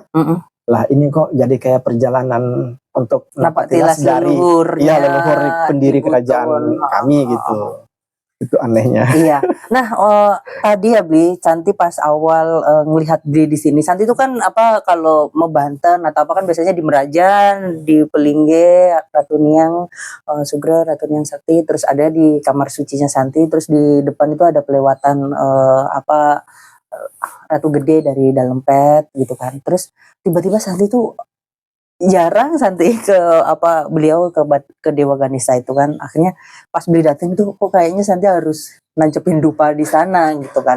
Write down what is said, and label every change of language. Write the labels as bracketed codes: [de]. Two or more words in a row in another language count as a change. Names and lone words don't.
[id] Lah ini kok jadi kayak perjalanan untuk napak tilas dari leluhur pendiri kerajaan kami gitu. Itu anehnya. Iya. Nah, tadi ya Bli, Santi pas awal ngelihat Bli di sini. Santi itu kan kalau mau Banten atau apa kan biasanya di Merajan, di Pelingge, Ratu Niang, Sugro, Ratu Niang Sakti, terus ada di kamar sucinya Santi, terus di depan itu ada pelewatan Ratu Gede dari dalam pet gitu kan. Terus tiba-tiba Santi tuh jarang Santi beliau ke Dewa Ganesa itu kan. Akhirnya pas beli datang itu kok kayaknya Santi harus nancepin dupa di sana gitu kan.